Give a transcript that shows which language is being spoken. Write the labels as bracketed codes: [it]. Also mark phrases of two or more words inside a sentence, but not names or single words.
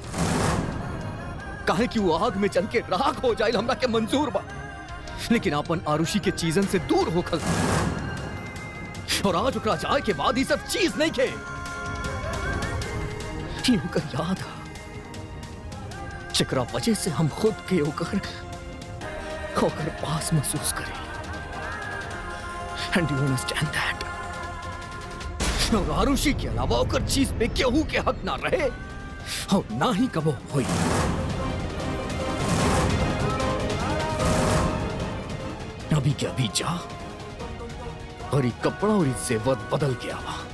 [bho] काहे कि वो आग में जल के राख हो जाए हमरा के मंजूर बा, लेकिन अपन आरुषि के चीजन से दूर होखल। और आज ओकरा जाए के बाद ही सब चीज नहीं खे। ओकर याद आ जेकरा वजह से हम खुद के ओकर पास महसूस करें। [en] And you understand that? [bho] और आरुषि के अलावा ओकर चीज पे केहू के हक ना रहे और ना ही कबो होई। अभी के अभी जा और ये कपड़ा और ये जेवर बदल के आवा।